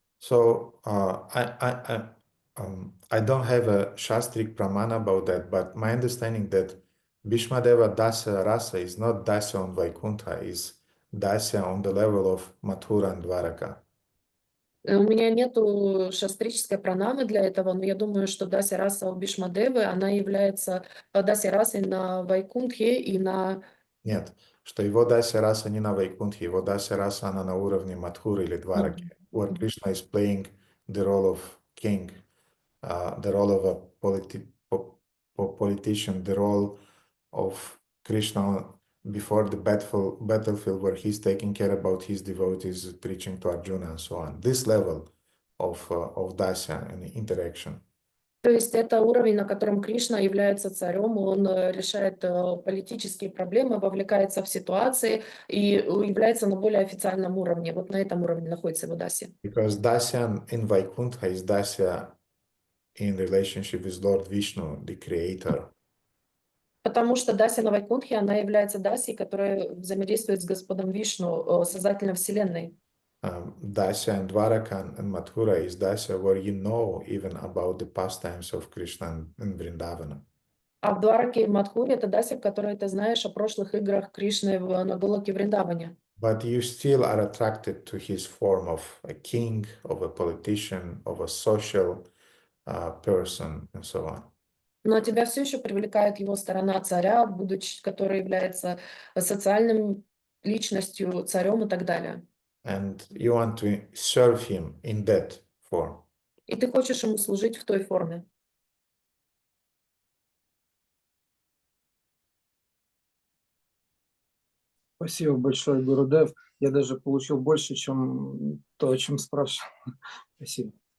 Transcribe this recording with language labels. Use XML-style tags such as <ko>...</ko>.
<en>So I don't have a Shastric Pramana about that, but my understanding that Bhīṣmadeva Dasya Rasa is not Dasya on Vaikuntha, is Dasya on the level of Mathura and Dwaraka.</en> <ru>У меня нету шастрической пранамы для этого, но я думаю, что Дасья раса у Бhīṣmadevы, она является Дасья расой на Вайкунтхе и на... Нет, что его Дасya раса не на Вайкунтхе, его Дасya раса она на уровне Мадхуры или Двараки,</ru> <en>where Krishna is playing the role of king, the role of a politician, the role of Krishna before the battlefield where he's taking care about his devotees, preaching to Arjuna and so on. This level of Dasya and interaction.</en> <ru>То есть это уровень, на котором Кришна является царем, он решает политические проблемы, вовлекается в ситуации и является на более официальном уровне. Вот на этом уровне находится его Дасья.</ru> <en>Because Dasya in Vaikuntha is Dasya in relationship with Lord Vishnu, the creator.</en> <ru>Потому что Дасья на Вайкунтхе, она является Дасьей, которая взаимодействует с Господом Вишну, создателем Вселенной.</ru> <en>Dasya and Dwaraka and Mathura is Dasya where you know even about the pastimes of Krishna in Vrindavana.</en> <ru>А в Двараке и в Мадхуре это Дасья, в которой ты знаешь о прошлых играх Кришны на Голоке Вриндаване.</ru> <en>But you still are attracted to his form of a king, of a politician, of a social person, and so on.</en> <ru>Но тебя все еще привлекает его сторона царя, который является социальным личностью, царем и так далее.</ru> <en>And you want to serve him in that form.</en> <ru>И ты хочешь ему служить в той форме. Спасибо большое, Гурудев. Я даже получил больше, чем то, о чем спрашивал. Спасибо.</ru>